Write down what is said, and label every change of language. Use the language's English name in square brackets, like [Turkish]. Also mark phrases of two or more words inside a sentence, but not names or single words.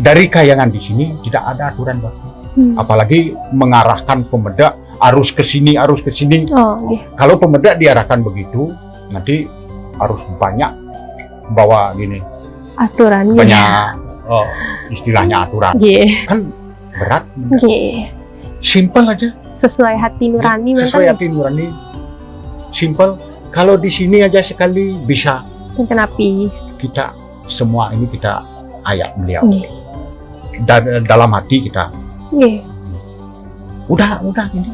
[Indonesian] Dari kayangan di sini tidak ada aturan baku. Apalagi mengarahkan pemuda harus ke sini, harus ke sini. Oh, nggih. Kalau pemuda diarahkan begitu, nanti harus banyak bawa gini, Aturan nggih. banyak istilahnya aturan. Nggih. Kan berat. Nggih. Simpel aja. Sesuai hati nurani Sesuai hati nurani. Simpel. Kalau di sini aja sekali bisa Kenapi. kita semua ini kita ayat beliau. Nggih. Dan dalam hati kita Nggih. udah ini.